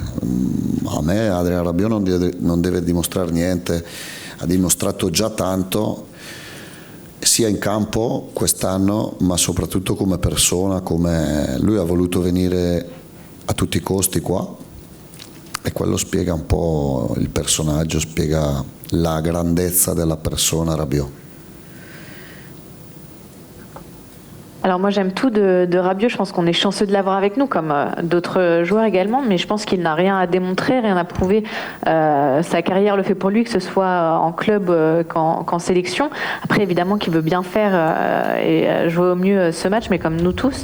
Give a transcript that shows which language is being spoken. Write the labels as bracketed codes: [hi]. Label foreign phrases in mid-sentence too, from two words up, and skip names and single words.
[it] A me Adrien Rabiot non deve dimostrare niente, ha dimostrato già tanto sia in campo quest'anno ma soprattutto come persona, come lui ha voluto venire a tutti i costi qua. E quello spiega un po' il personaggio, spiega la grandezza della persona Rabiot. [fr] Alors moi j'aime tout de Rabiot, je pense qu'on est chanceux de l'avoir avec nous comme d'autres joueurs également, mais je pense qu'il n'a rien à démontrer, rien à prouver. Sa carrière le fait pour lui, que ce soit en club qu'en sélection. Après évidemment qu'il veut bien faire et jouer au mieux ce match, mais comme nous tous.